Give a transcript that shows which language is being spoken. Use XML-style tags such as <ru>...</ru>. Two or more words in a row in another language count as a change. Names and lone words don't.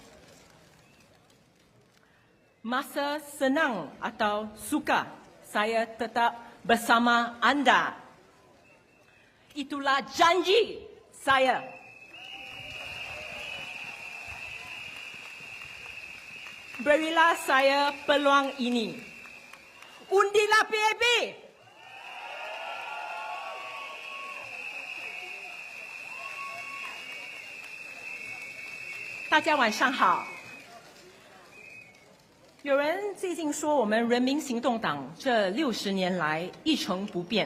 <ms>Masa senang atau suka, saya tetap bersama anda. Itulah janji saya. Berilah saya peluang ini. Undilah PAP.</ms> <zh>大家晚上好。有人最近说我们人民行动党这60年来一成不变。</zh>